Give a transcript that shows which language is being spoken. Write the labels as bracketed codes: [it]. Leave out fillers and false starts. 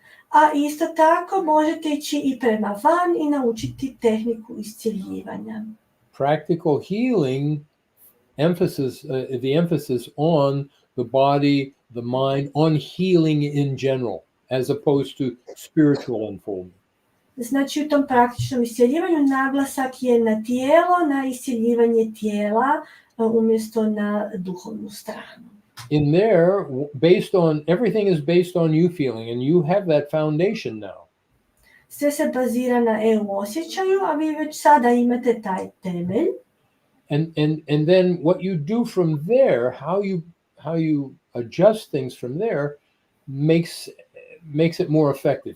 [hr] A isto tako možete ići i prema van i naučiti tehniku iscjeljivanja. [en] Practical healing the emphasis on the body, the mind, on healing in general, as opposed to spiritual unfolding. [hr] Znači u tom praktičnom iscjeljivanju naglasak je na tijelo, na iscjeljivanje tijela umjesto na duhovnu stranu. [en] In there, everything is based on you feeling, and you have that foundation now. [hr] Sve se bazira na osjećaju, a vi već sada imate taj temelj. [en] And then what you do from there, how you adjust things from there, makes it more effective.